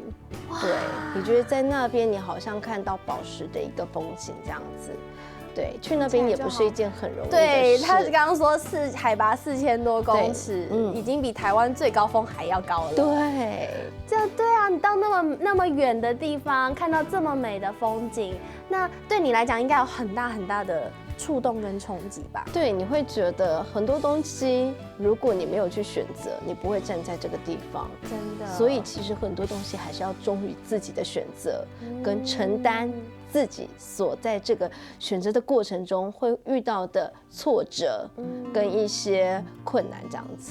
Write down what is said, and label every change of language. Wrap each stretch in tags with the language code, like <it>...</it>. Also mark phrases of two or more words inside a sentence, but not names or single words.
<zh>對，你覺得在那邊你好像看到寶石的一個風景這樣子。對，去那邊也不是一件很容易的事。對，他剛剛說海拔4000多公尺，已經比台灣最高峰還要高了。對，對啊，你到那麼遠的地方，看到這麼美的風景，那對你來講應該有很大很大的觸動跟衝擊吧？對，你會覺得很多東西，如果你沒有去選擇，你不會站在這個地方。真的。所以其實很多東西還是要忠於自己的選擇，跟承擔自己所在這個選擇的過程中會遇到的挫折，跟一些困難，這樣子。</zh>